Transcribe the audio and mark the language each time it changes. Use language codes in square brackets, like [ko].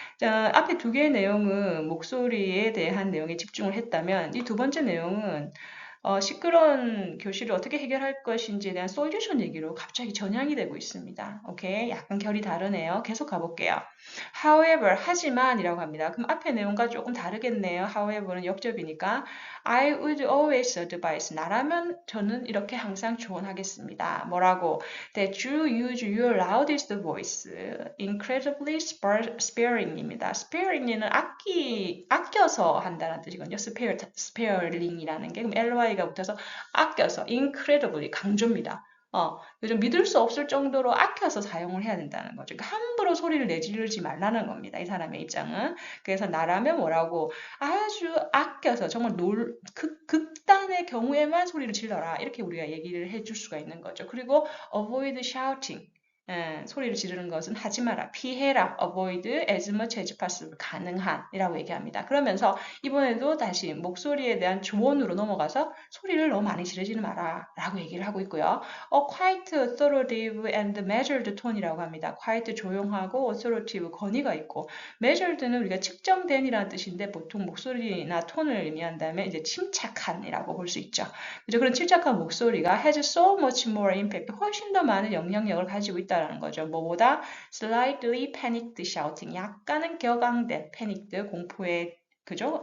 [ko] 자, 앞에 두 개의 내용은 목소리에 대한 내용에 집중을 했다면 이 두 번째 내용은 시끄러운 교실을 어떻게 해결할 것인지에 대한 솔루션 얘기로 갑자기 전향이 되고 있습니다. 오케이? 약간 결이 다르네요. 계속 가볼게요. However, 하지만 이라고 합니다. 그럼 앞에 내용과 조금 다르겠네요. [en] However는 [ko] 역접이니까 [en] I would always advise. [ko] 나라면 저는 이렇게 항상 조언하겠습니다. 뭐라고? [en] That you use your loudest voice incredibly sparing입니다. [ko] sparing이는 아껴서 한다는 뜻이거든요. sparing이라는 게 그럼 ly가 붙어서 아껴서 incredibly 강조입니다. 요즘 믿을 수 없을 정도로 아껴서 사용을 해야 된다는 거죠. 그러니까 함부로 소리를 내지르지 말라는 겁니다. 이 사람의 입장은. 그래서 나라면 뭐라고 아주 아껴서 정말 극단의 경우에만 소리를 질러라. 이렇게 우리가 얘기를 해줄 수가 있는 거죠. 그리고 [en] avoid shouting. [ko] 소리를 지르는 것은 하지 마라, 피해라, [en] avoid as much as possible, [ko] 가능한 이라고 얘기합니다. 그러면서 이번에도 다시 목소리에 대한 조언으로 넘어가서 소리를 너무 많이 지르지는 마라 라고 얘기를 하고 있고요. [en] quite authoritative and measured tone이라고 합니다. [ko] quite 조용하고 authoritative 권위가 있고 measured는 우리가 측정된 이라는 뜻인데 보통 목소리나 톤을 의미한다면 이제 침착한 이라고 볼 수 있죠. 그죠? 그런 침착한 목소리가 [en] has so much more impact, [ko] 훨씬 더 많은 영향력을 가지고 있다 라는 거죠. 뭐보다 [en] slightly panicked shouting, [ko] 약간은 격앙된, panicked, 공포의 그죠?